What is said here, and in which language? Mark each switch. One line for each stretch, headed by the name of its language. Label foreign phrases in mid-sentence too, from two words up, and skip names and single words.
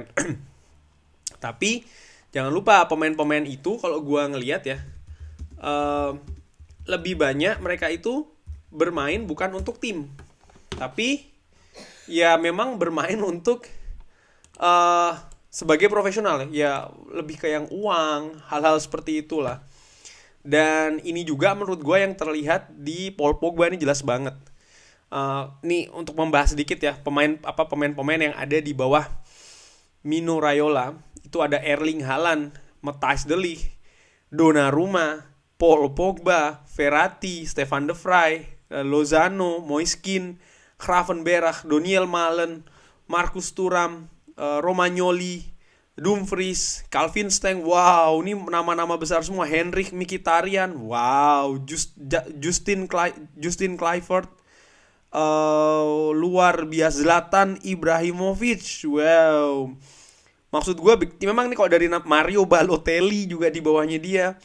Indonesian: Tapi jangan lupa pemain-pemain itu kalau gua ngelihat ya, eh, lebih banyak mereka itu bermain bukan untuk tim, tapi ya memang bermain untuk eh sebagai profesional ya, lebih ke yang uang, hal-hal seperti itulah. Dan ini juga menurut gue yang terlihat di Paul Pogba ini jelas banget. Nih untuk membahas sedikit ya, pemain-pemain yang ada di bawah Mino Raiola itu ada Erling Haaland, Matthijs de Ligt, Donnarumma, Paul Pogba, Verratti, Stefan de Vrij, Lozano, Moiskin, Gravenberch, Doniel Malen, Marcus Thuram, Romagnoli, Dumfries, Calvin Stengs. Wow, ini nama-nama besar semua. Henrik Mkhitaryan. Wow, Justin Kluivert. Luar biasa. Zlatan Ibrahimovic. Wow. Maksud gue memang nih, kalau dari Mario Balotelli juga di bawahnya dia.